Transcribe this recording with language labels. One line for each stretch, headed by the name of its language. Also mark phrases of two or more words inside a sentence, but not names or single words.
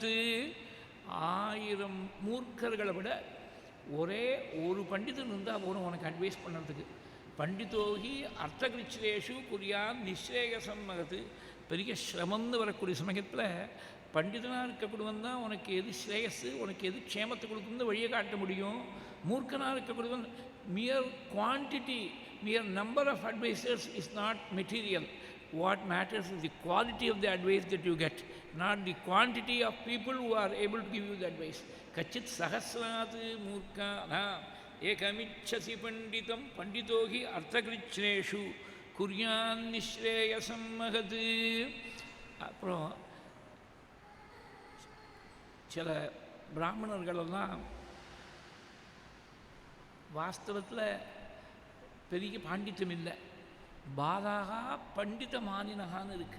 Tamil: 1000 மூர்க்கர்களை விட ஒரே ஒரு பண்டிதன் இருந்தால் போதும் உனக்கு அட்வைஸ் பண்ணுறதுக்கு.
Sanskrit: पण्डितो हि अर्थकृच्छ्रेषु कुर्यात् निःश्रेयसं महत्.
Tamil: பெரிய சிரமம்னு வரக்கூடிய சமயத்தில் பண்டிதனாக இருக்கக்கூடியவன் தான் உனக்கு எது ஸ்ரேயஸு, உனக்கு எது க்ஷேமத்தை கொடுக்குன்னு வழியை காட்ட முடியும். மூர்க்கனாக இருக்கக்கூடியவன்
English: mere quantity, mere number of advisors is not material. What matters is the quality of the advice that you get, not the quantity of people who are able to give you the advice.
Sanskrit: कच्चित् सहस्रान् मूर्खाणाम् एकमिच्छसि पण्डितम् पण्डितो हि अर्थकृच्छ्रेषु कुर्यान् निःश्रेयसं महत्.
Tamil: அப்புறம் சில பிராமணர்களெல்லாம் வாஸ்தவத்தில் பெரிய பாண்டித்தம் இல்லை, பாதாகா பண்டித மானினகான்னு இருக்குது.